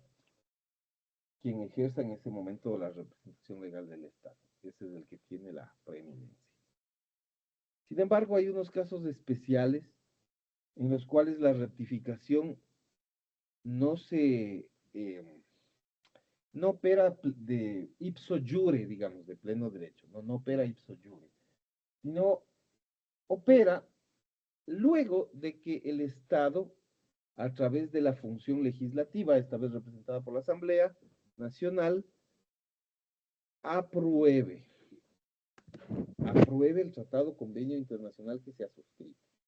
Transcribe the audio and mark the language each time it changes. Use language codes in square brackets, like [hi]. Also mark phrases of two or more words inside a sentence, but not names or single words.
[es] Quien ejerza en ese momento la representación legal del Estado. Ese es el que tiene la preeminencia. Sin embargo, hay unos casos especiales en los cuales la ratificación no se... no opera de [la] ipso iure, [es] digamos, de pleno derecho, no opera [la] ipso iure, [es] sino opera luego de que el Estado, a través de la función legislativa, esta vez representada por la Asamblea Nacional, apruebe el tratado convenio internacional que se ha suscrito.